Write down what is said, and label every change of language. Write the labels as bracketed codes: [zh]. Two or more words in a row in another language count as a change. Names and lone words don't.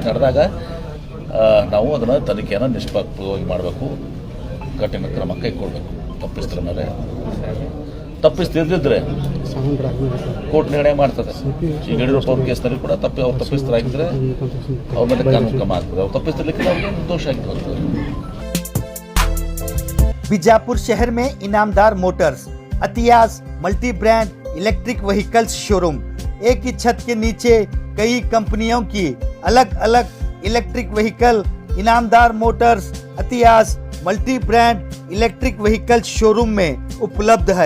[kn] ನಡೆದಾಗ ನಾವು ಅದನ್ನು ತನಿಖೆಯನ್ನು ನಿಷ್ಪಕ್ಷವಾಗಿ ಮಾಡಬೇಕು, ಕಠಿಣ ಕ್ರಮ ಕೈಗೊಳ್ಬೇಕು. ತಪ್ಪಿಸ್ತರ ಮೇಲೆ ತಪ್ಪಿಸ್ತಿದ್ರೆ ಕೋರ್ಟ್ ನಿರ್ಣಯ ಮಾಡ್ತದೆ. ಈಗ ಯಡಿಯೂರಪ್ಪ ಅವ್ರ ಕೇಸ್ನಲ್ಲಿ ಕೂಡ ಅವ್ರು ತಪ್ಪಿಸ್ತರಾಗಿದ್ದರೆ ಅವ್ರ ಮೇಲೆ ಕಾನೂನು ಕ್ರಮ ಆಗ್ತದೆ. ಅವ್ರು ತಪ್ಪಿಸ್ತಿರ್ಲಿಕ್ಕೆ ಅವ್ರಿಗೆ ದೋಷ ಆಗಿರ್ತದೆ. [hi] बीजापुर शहर में इनामदार मोटर्स, अतियास मल्टी ब्रांड इलेक्ट्रिक व्हीकल्स शोरूम। एक ही छत के नीचे कई कंपनियों की अलग अलग [en] electric vehicle. [hi] इनामदार मोटर्स अतियास मल्टी ब्रांड इलेक्ट्रिक व्हीकल्स शोरूम में उपलब्ध है।